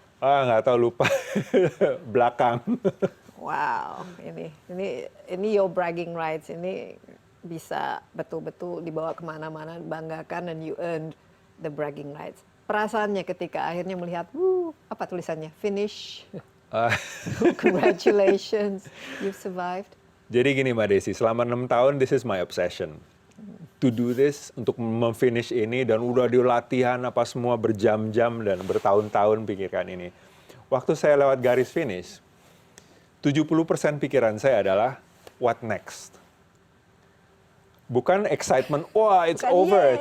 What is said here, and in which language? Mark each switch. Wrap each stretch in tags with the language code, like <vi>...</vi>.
<id>Nggak tahu, lupa. Belakang.</id> <en>Wow, ini your bragging rights.</en> <id>Ini bisa betul-betul dibawa kemana-mana, banggakan, dan</id> <en>you earned the bragging rights.</en> <id>Perasaannya ketika akhirnya melihat, apa tulisannya?</id> <en>Finish. Congratulations, you've survived.</en> <id>Jadi gini Mbak Desi, selama 6 tahun</id> <en>this is my obsession. To do this,</en> <id>untuk memfinish ini, dan udah di latihan apa semua berjam-jam dan bertahun-tahun pikirkan ini. Waktu saya lewat garis finish, 70% pikiran saya adalah</id> <en>what next. Bukan excitement, wah it's over.</en>